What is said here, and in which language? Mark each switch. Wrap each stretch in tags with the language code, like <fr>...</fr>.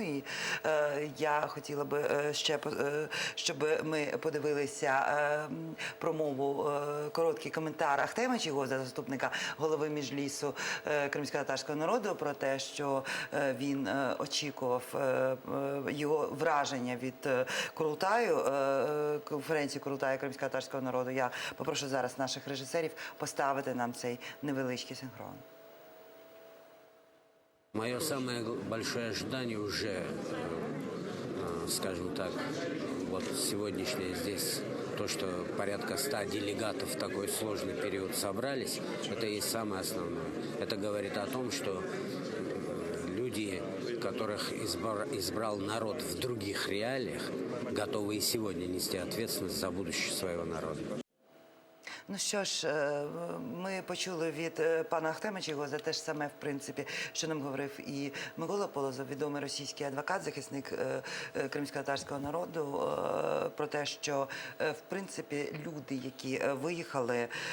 <uk>І я хотіла би ще, щоб ми подивилися промову, короткий коментар Ахтема Чийгоза, заступника голови Меджлісу кримськотатарського народу, про те, що він очікував його враження від Курултаю, конференції Курултаю кримськотатарського народу. Я попрошу зараз наших режисерів поставити нам цей невеличкий синхрон.</uk> <ru>Мое самое большое ожидание уже, скажем так, вот сегодняшнее здесь, то, что порядка 100 делегатов в такой сложный период собрались, это и самое основное. Это говорит о том, что люди, которых избрал народ в других реалиях, готовы и сегодня нести ответственность за будущее своего народа.</ru> <uk>Ну що ж, ми почули від пана Ахтема Чийгоза те ж саме, в принципі, що нам говорив і Микола Полозов, відомий російський адвокат, захисник кримськотатарського народу, про те, що, в принципі, люди, які виїхали,</uk>